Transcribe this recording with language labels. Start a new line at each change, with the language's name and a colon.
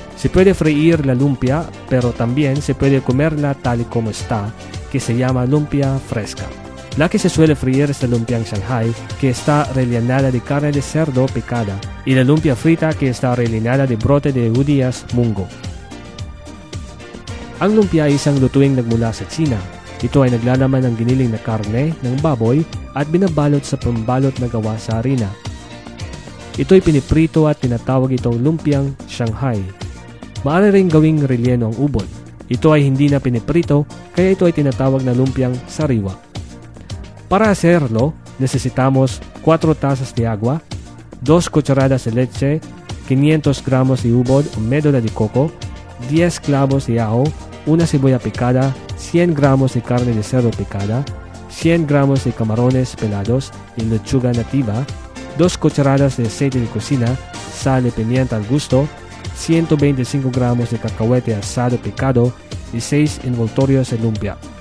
Spanish: Se puede freír la lumpia, pero también se puede comerla tal y como está, que se llama lumpia fresca. La que se suele freír es la lumpia en Shanghai, que está rellenada de carne de cerdo picada, y la lumpia frita, que está rellenada de brote de judías mungo.
Filipino: Ang lumpia ay isang lutuing nagmula sa China. Ito ay naglalaman ng giniling na karne ng baboy at binabalot sa pambalot na gawa sa harina. Ito'y piniprito at tinatawag itong lumpiang Shanghai. Maaari rin gawing relleno ang ubod. Ito ay hindi na piniprito, kaya ito ay tinatawag na lumpiang sariwa.
Spanish: Para hacerlo, necesitamos 4 tazas de agua, 2 cucharadas de leche, 500 gramos de ubod o médula de coco, 10 clavos de ajo, una cebolla picada, 100 gramos de carne de cerdo picada, 100 gramos de camarones pelados y lechuga nativa, 2 cucharadas de aceite de cocina, sal y pimienta al gusto, 125 gramos de cacahuete asado picado y 6 envoltorios de lumpia.